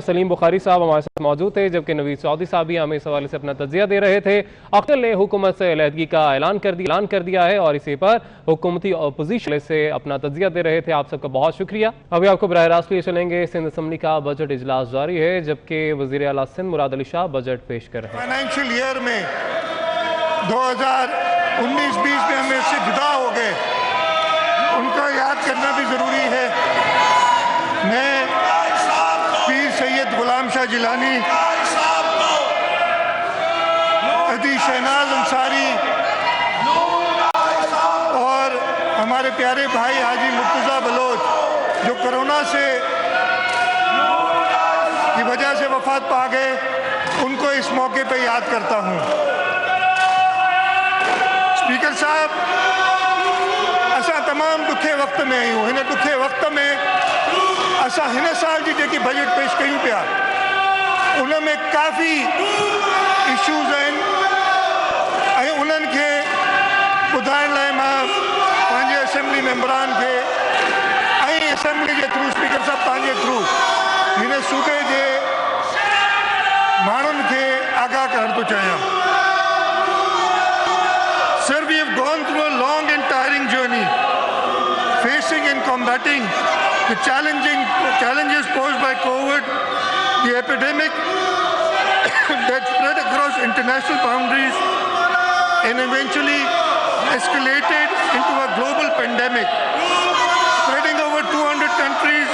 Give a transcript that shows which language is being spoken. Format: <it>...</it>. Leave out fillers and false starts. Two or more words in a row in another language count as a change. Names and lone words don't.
<ur>سلیم بخاری صاحب ہمارے ساتھ موجود تھے، جبکہ نوید چوہدری صاحب بھی ہمیں اس حوالے سے اپنا تجزیہ دے رہے تھے. اختر نے حکومت سے علیحدگی کا اعلان کر دیا ہے اور اسی پر حکومتی اپوزیشن سے اپنا تجزیہ دے رہے تھے. آپ سب کا بہت شکریہ. ابھی آپ کو براہ راست لیے چلیں گے. سندھ اسمبلی کا بجٹ اجلاس جاری ہے، جبکہ وزیر اعلیٰ سندھ مراد علی شاہ بجٹ پیش کر رہے ہیں.</ur> <en>financial year</en> <ur>میں 2019-20 میں ہم اس سے جدا ہو گئے، ان کا یاد کرنا بھی ضروری ہے. میں پیر سید غلام شاہ جیلانی، عدی شہناز انصاری اور ہمارے پیارے بھائی حاجی مرتضیٰ بلوچ جو کورونا سے کی وجہ سے وفات پا گئے، ان کو اس موقع پہ یاد کرتا ہوں. اسپیکر صاحب,</ur> <sd>असां तमाम ॾुखे वक़्त में आहियूं। हिन ॾुखे वक़्त में असां हिन साल जी जेकी बजट पेश कयूं पिया, उन में काफ़ी इशूज़ आहिनि ऐं उन्हनि खे ॿुधाइण लाइ मां पंहिंजे असेंबली मेंबरान खे ऐं असेंबली जे थ्रू, स्पीकर साहब तव्हांजे थ्रू हिन सूबे जे माण्हुनि खे आगाह करणु थो चाहियां।</sd> <en>Sir, we have gone through a long and tiring journey, facing and combating the challenges posed by COVID, the epidemic that spread across international boundaries and eventually escalated into a global pandemic, spreading over 200 countries.</en>